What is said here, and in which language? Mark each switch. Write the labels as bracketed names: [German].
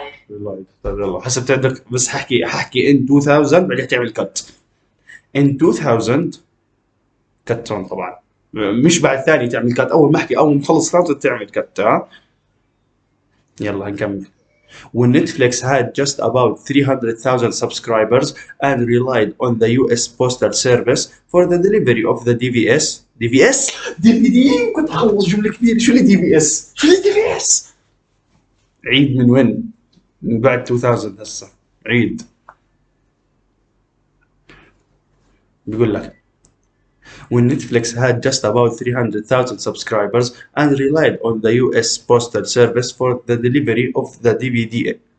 [Arabic] ريلايد. طيب يلا حسب تعدك، بس ححكي [English] in 2000 [Arabic] بعدين تعمل كت. [English] in 2000 [Arabic] كتون طبعا، مش بعد ثاني تعمل كت، اول ما احكي اول ما اخلص خلاص تعمل كت. ها يلا هنكمل. [English] when Netflix had just about 300,000 subscribers and relied on the US Postal Service for the delivery of the DVS DVD. [Arabic] كنت أخلص جملة كبيرة. شو اللي DVS؟ شو اللي DVS؟ عيد من وين؟ من بعد 2000 هسه عيد. بيقول لك [English] when Netflix had just about 300,000 subscribers and relied on the US Postal Service for the delivery of the DVD.